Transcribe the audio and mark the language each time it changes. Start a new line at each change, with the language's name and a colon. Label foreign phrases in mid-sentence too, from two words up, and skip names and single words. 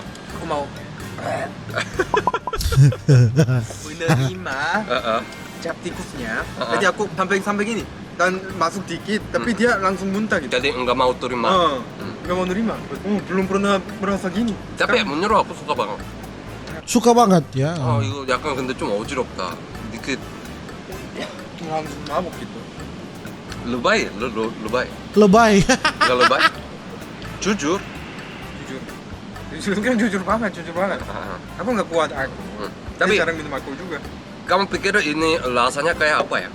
Indonesian: Aku mau menerima cap tikusnya. Jadi aku sampai gini dan masuk dikit, tapi dia langsung muntah gitu. Jadi enggak mau terima. Nggak mau nerima. Belum pernah merasa gini. Tapi menurut aku suka banget. Suka banget ya.
Korean: 아 이거 약간 근데 좀 어지럽다. 그
Indonesian: langsung mabuk gitu. lebay, lebay. Lebay. Gak lebay? Jujur. Jujur kan jujur banget. Aku nggak kuat aku. Tapi Tapi cara minum alkohol juga. kamu pikir ini rasanya kayak apa ya?